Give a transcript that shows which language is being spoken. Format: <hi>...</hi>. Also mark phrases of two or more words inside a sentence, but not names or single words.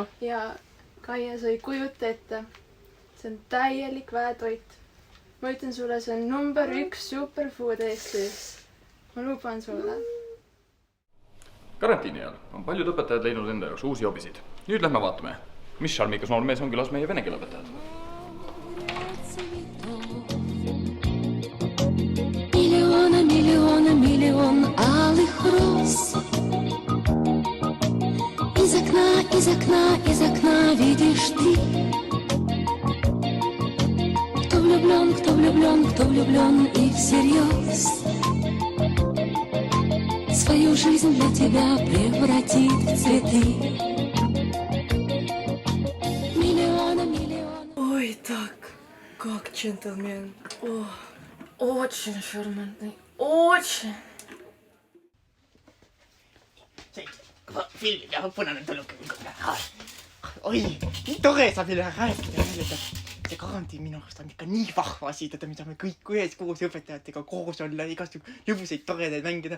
<et>Ja Kaia sai kujuta ette. See on täielik väetoit. Ma ütlen sulle, see on number 1 superfood Eestis. Ma luban sulle. Karantiini ajal on paljud õpetajad leidnud enda jaoks uusi hobisid. Nüüd lähme vaatame, mis šarmikas noormees on külas meie vene keele õpetajad.</et> <ru>Миллион алых роз. Из окна видишь ты. Кто влюблен и всерьез свою жизнь для тебя превратит в цветы. Миллион. Ой, так, как джентльмен. О, очень шармантный, очень.</ru> <et>Filmi ja punane tuluke. Oi, nii tore saab üle rääkida. See karantiin minu arust on ikka nii vahva asi, mida me kõik ühes koos õpetajatega koos olla, igast lõbuseid toredaid mängida.</et>